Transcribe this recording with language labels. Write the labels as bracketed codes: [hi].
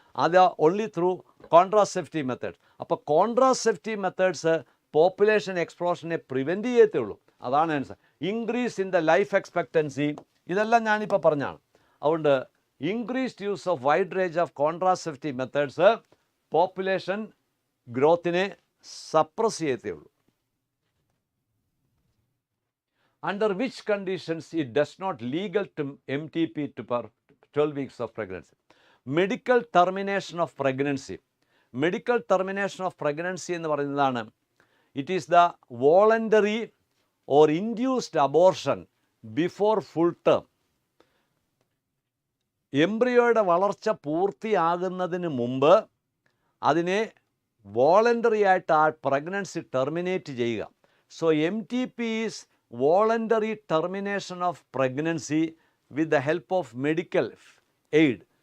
[en] അത് only through [ml] contraceptive methods. അപ്പോൾ contraceptive methods population എക്സ്പ്ലോഷനെ prevent ചെയ്യത്തേ ഉള്ളൂ. അതാണ് answer. [en] increase in the life expectancy, [ml] ഇതെല്ലാം ഞാനിപ്പോൾ പറഞ്ഞാണ്. അതുകൊണ്ട് [en] increased use of wide range of contraceptive methods [ml] population ഗ്രോത്തിനെ suppress ചെയ്യത്തേ ഉള്ളൂ. [en] Under which conditions it does not legal to MTP to per 12 weeks of pregnancy? Medical termination of pregnancy. Medical termination of pregnancy [ml] എന്ന് പറയുന്നതാണ്, [en] it is the voluntary or induced abortion before full term. [ml] എംബ്രിയോയുടെ വളർച്ച പൂർത്തിയാകുന്നതിന് മുമ്പ് അതിനെ voluntary ആയിട്ട് ആ pregnancy terminate ചെയ്യുക. So [en] MTP is voluntary termination of pregnancy with the help of medical aid.